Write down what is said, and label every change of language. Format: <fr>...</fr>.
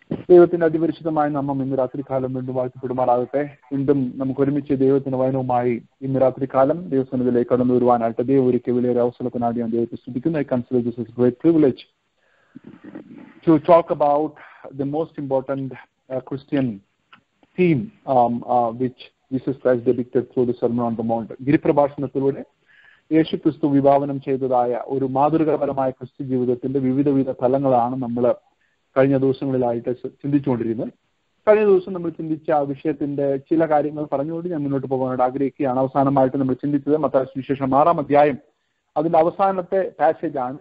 <ml>ദൈവത്തിന്റെ അതിപരിശുദ്ധമായ നാമം ഇന്ന് രാത്രികാലം വീണ്ടും വാഴ്ത്തപ്പെടുമാറാകട്ടെ. വീണ്ടും നമുക്ക് ഒരുമിച്ച് ദൈവത്തിന്റെ വചനവുമായി ഇന്ന് രാത്രികാലം ദൈവസന്നിധിയിലേക്ക് കടന്നു വരുവാനായിട്ട് ദൈവം ഒരുക്കിയ വലിയൊരു അവസരത്തിനായി ഞാൻ ദൈവത്തെ സ്തുതിക്കുന്നു.</ml> <en>I consider this as a great privilege to talk about the most important Christian theme which Jesus Christ depicted through the Sermon on the Mount.</en> <ml>ഗിരിപ്രഭാഷണത്തിലൂടെ യേശു ക്രിസ്തു വിഭാവനം ചെയ്തതായ ഒരു മാതൃകാപരമായ ക്രിസ്തു ജീവിതത്തിന്റെ വിവിധ തലങ്ങളാണ് നമ്മൾ കഴിഞ്ഞ ദിവസങ്ങളിലായിട്ട് ചിന്തിച്ചുകൊണ്ടിരുന്നത്. കഴിഞ്ഞ ദിവസം നമ്മൾ ചിന്തിച്ച ആ വിഷയത്തിന്റെ ചില കാര്യങ്ങൾ പറഞ്ഞുകൊണ്ട് ഞാൻ മുന്നോട്ട് പോകാനായിട്ട് ആഗ്രഹിക്കുകയാണ്. അവസാനമായിട്ട് നമ്മൾ ചിന്തിച്ചത് മത്തായി സുവിശേഷം 6-ാം അധ്യായം അതിന്റെ അവസാനത്തെ പാസേജ് ആണ്.</ml>